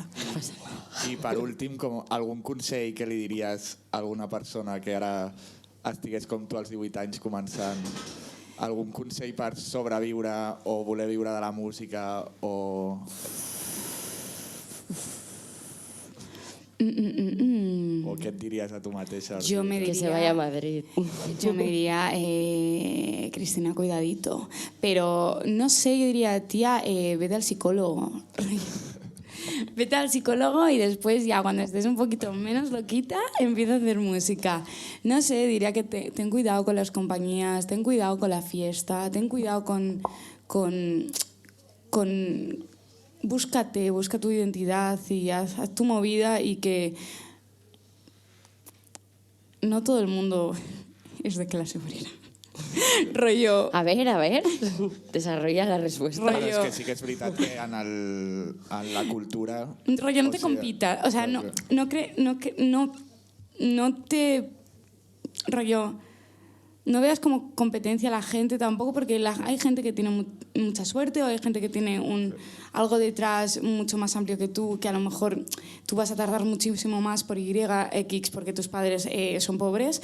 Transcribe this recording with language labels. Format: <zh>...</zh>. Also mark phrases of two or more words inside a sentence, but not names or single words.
<ca>I per últim, com algun consell que li diries a alguna persona que ara estigués com tu als 18 anys començant, algun consell per sobreviure o voler viure de la música o... O què et diries a tu mateixa?</ca> <es>Yo me Que diría, se vaya a Madrid. Yo me diría, Cristina, cuidadito. Pero no sé, yo diría, tía, vete al psicólogo. vete al psicólogo y después ya cuando estés un poquito menos loquita, empieza a hacer música. No sé, diría que ten cuidado con las compañías, ten cuidado con la fiesta, ten cuidado con busca tu identidad y haz tu movida y que no todo el mundo es de clase obrera. Rollo... A ver, desarrolla la respuesta.</es> <ca>Però és que sí que és veritat que en la cultura...</ca> <es>Rollo, no te compita. O sea, no te... Rollo, no veas como competencia a la gente tampoco, porque hay gente que tiene mucha suerte o hay gente que tiene algo detrás mucho más amplio que tú, que a lo mejor tú vas a tardar muchísimo más por Y, X, porque tus padres son pobres.</es>